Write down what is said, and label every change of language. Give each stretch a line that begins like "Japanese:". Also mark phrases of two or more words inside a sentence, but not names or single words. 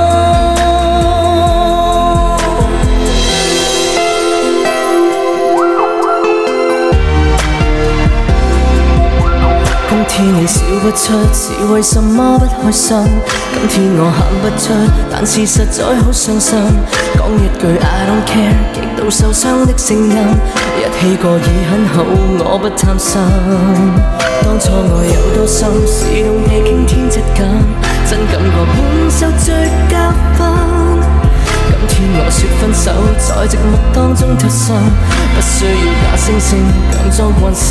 Cantonese: 今天你笑不出，是為什麼不開心？今天我喊不出，但是實在好傷心。講一句
English: I don't care，
Cantonese: 極度受傷的聲音，一起過已很好，我不貪心。當初愛有多深，是動地驚天直近，真感覺滿受罪教訓。今天我說分手，在寂寞當中偷生，不需要假惺惺強裝關心。